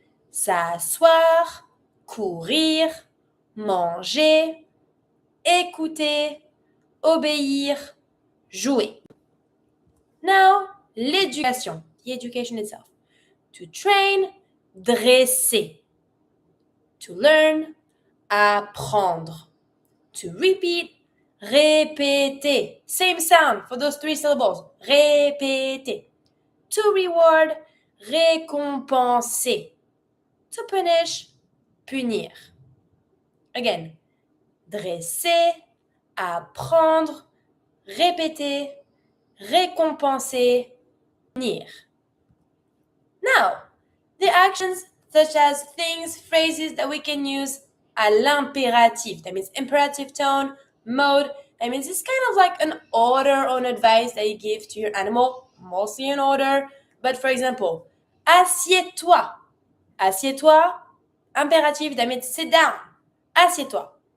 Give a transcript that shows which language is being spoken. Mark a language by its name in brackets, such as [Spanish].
[French] S'asseoir, courir, manger, écouter, obéir, jouer. [English] Now, l'éducation, the education itself. To train, dresser. To learn, apprendre. To repeat, répéter. Same sound for those three syllables. Répéter. To reward, récompenser. To punish, punir. [French] Again, dresser, apprendre, répéter, récompenser, punir. [English] Now, the actions such as things, phrases that we can use [French] à l'impératif. [English] That means imperative tone, mode, I mean, it's kind of like an order or an advice that you give to your animal, mostly an order. But for example, [French] assieds-toi. Assieds-toi, [English] impératif, that means sit down. Assieds-toi.